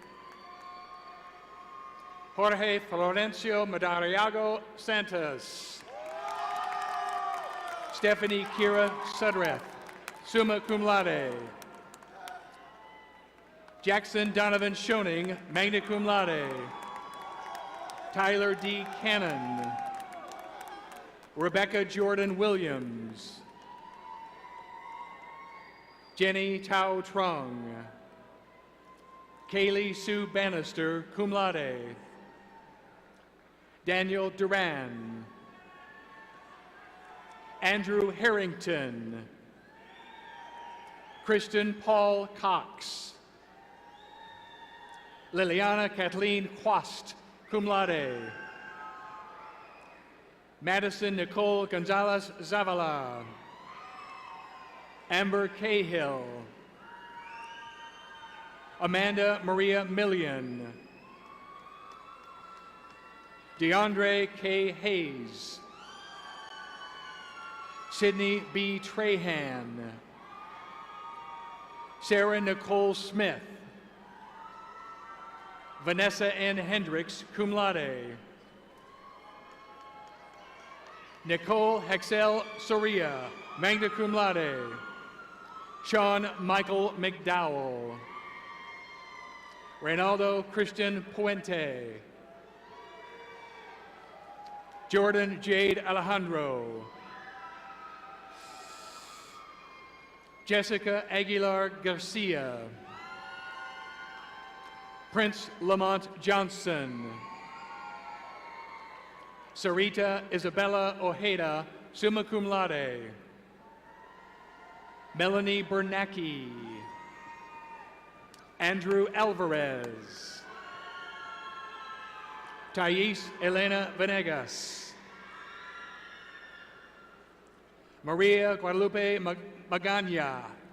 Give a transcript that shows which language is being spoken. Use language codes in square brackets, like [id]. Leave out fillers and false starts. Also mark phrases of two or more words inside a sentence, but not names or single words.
[en] Jorge Florencio Madariago Santos. Stephanie Kira Sudreth, [la] summa cum laude. [en] Jackson Donovan Schoening, [la] magna cum laude. [en] Tyler D. Cannon. Rebecca Jordan Williams. Jenny Tao Trung. Kaylee Sue Bannister, [la] cum laude. [en] Daniel Duran. Andrew Harrington. Kristen Paul Cox. Liliana Kathleen Quast, [la] cum laude. [en] Madison Nicole Gonzalez Zavala. Amber Cahill. Amanda Maria Million. DeAndre K. Hayes. Sydney B. Trahan. Sarah Nicole Smith. Vanessa N. Hendricks, [la] cum laude. [en] Nicole Hexel Soria, [la] magna cum laude. [en] Sean Michael McDowell. Reynaldo Christian Puente. Jordan Jade Alejandro. Jessica Aguilar Garcia. Prince Lamont Johnson. Sarita Isabella Ojeda, [la] summa cum laude. [en] Melanie Bernacki. Andrew Alvarez. Thais Elena Venegas. Maria Guadalupe Magana.